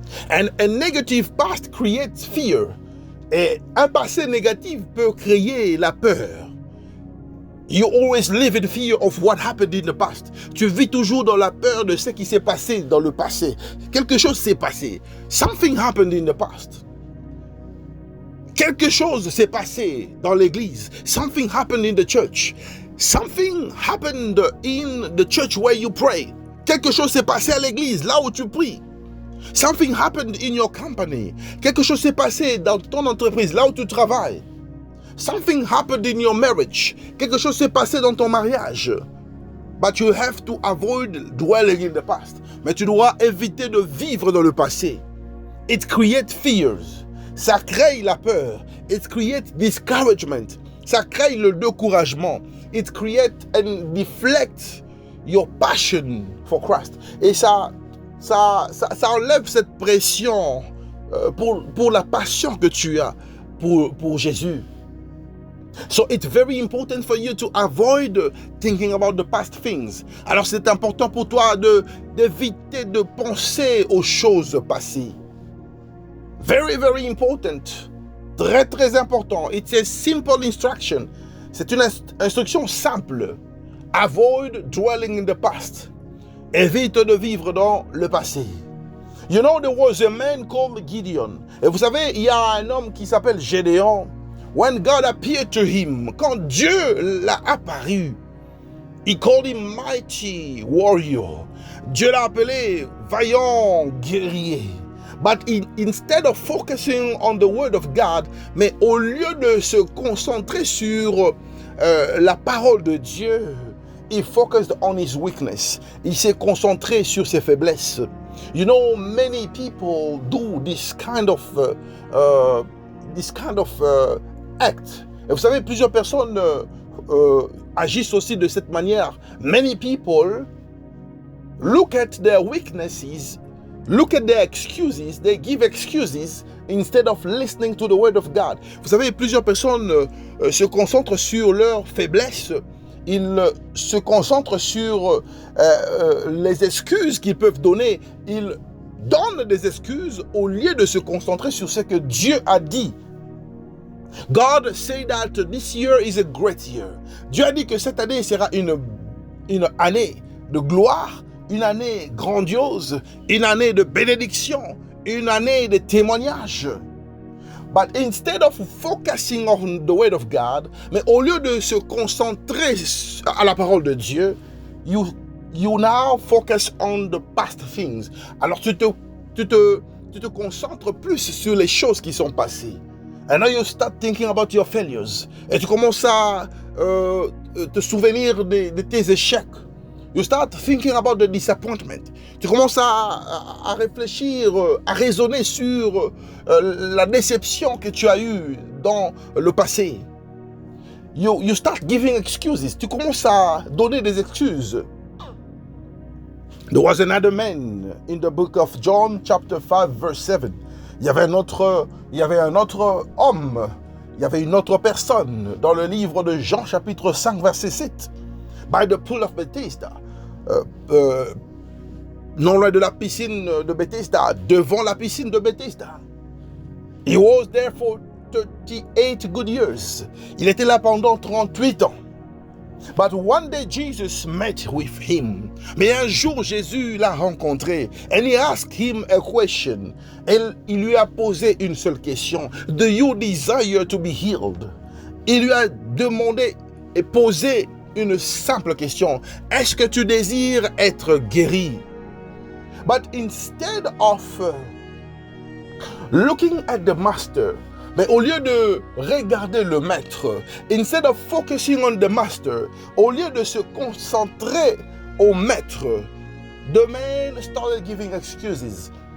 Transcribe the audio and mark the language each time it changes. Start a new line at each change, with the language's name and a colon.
English: And a negative past creates fear.
French: Et un passé négatif peut créer la peur.
English: You always live in fear of what happened in the past.
French: Tu vis toujours dans la peur de ce qui s'est passé dans le passé. Quelque chose s'est passé.
English: Something happened in the past.
French: Quelque chose s'est passé dans l'église.
English: Something happened in the church. Something happened in the church where you pray.
French: Quelque chose s'est passé à l'église, là où tu pries.
English: Something happened in your company.
French: Quelque chose s'est passé dans ton entreprise, là où tu travailles.
English: Something happened in your marriage.
French: Quelque chose s'est passé dans ton mariage.
English: But you have to avoid dwelling in the past.
French: Mais tu dois éviter de vivre dans le passé.
English: It creates fears.
French: Ça crée la peur.
English: It creates discouragement.
French: Ça crée le découragement.
English: It creates and deflects your passion for Christ.
French: Et ça enlève cette pression pour la passion que tu as pour Jésus.
English: So it's very important for you to avoid thinking about the past things.
French: Alors c'est important pour toi d'éviter de penser aux choses passées.
English: Very, very important.
French: Très, très important.
English: It's a simple instruction.
French: C'est une instruction simple.
English: Avoid dwelling in the past.
French: Évite de vivre dans le passé.
English: You know, there was a man called Gideon.
French: Et vous savez, il y a un homme qui s'appelle Gédéon.
English: When God appeared to him,
French: quand Dieu l'a apparu,
English: he called him mighty warrior.
French: Dieu l'a appelé vaillant guerrier.
English: But instead of focusing on the word of God,
French: mais au lieu de se concentrer sur la parole de Dieu,
English: he focused on his weakness.
French: Il s'est concentré sur ses faiblesses.
English: You know, many people do this kind of act.
French: Et vous savez, plusieurs personnes agissent aussi de cette manière.
English: Many people look at their weaknesses, look at their excuses, they give excuses instead of listening to the word of God.
French: Vous savez, plusieurs personnes se concentrent sur leurs faiblesses. Ils se concentrent sur les excuses qu'ils peuvent donner. Ils donnent des excuses au lieu de se concentrer sur ce que Dieu a dit.
English: God said that this year is a great year.
French: Dieu a dit que cette année sera une année de gloire, une année grandiose, une année de bénédiction, une année de témoignage.
English: But instead of focusing on the word of God,
French: mais au lieu de se concentrer à la parole de Dieu,
English: you now focus on the past things.
French: Alors tu te concentres plus sur les choses qui sont passées.
English: And now you start thinking about your failures.
French: Et tu commences à te souvenir de tes échecs.
English: You start thinking about the disappointment.
French: Tu commences à réfléchir, à raisonner sur la déception que tu as eue dans le passé.
English: You start giving excuses.
French: Tu commences à donner des excuses.
English: There was another man in the book of John, chapter 5, verse 7.
French: Il y avait un autre homme, il y avait une autre personne dans le livre de Jean chapitre 5 verset 7.
English: By the pool of Bethesda,
French: non loin de la piscine de Bethesda, devant la piscine de Bethesda.
English: He was there for 38 good years.
French: Il était là pendant 38 ans.
English: But one day Jesus met with him.
French: Mais un jour Jésus l'a rencontré.
English: And he asked him a question.
French: Et il lui a posé une seule question.
English: Do you desire to be healed?
French: Il lui a demandé et posé une simple question. Est-ce que tu désires être guéri?
English: But instead of looking at the master,
French: mais au lieu de regarder le maître,
English: instead of focusing on the master,
French: au lieu de se concentrer au maître,
English: the man started giving excuses.